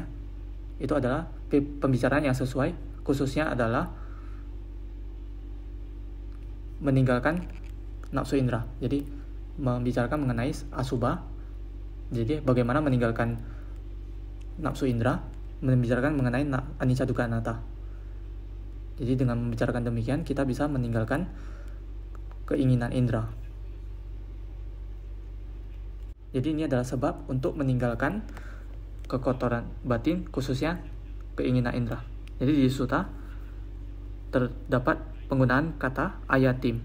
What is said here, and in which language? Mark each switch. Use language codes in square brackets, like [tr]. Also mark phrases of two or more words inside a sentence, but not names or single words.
[id] Itu adalah pembicaraan yang sesuai, khususnya adalah meninggalkan nafsu indera. Jadi membicarakan mengenai asubha. Jadi bagaimana meninggalkan nafsu indera, membicarakan mengenai [pi] anicca dukkha anatta. [id] Jadi dengan membicarakan demikian, kita bisa meninggalkan keinginan indera. Jadi ini adalah sebab untuk meninggalkan kekotoran batin, khususnya keinginan indera. Jadi di sutta terdapat penggunaan kata ayatim.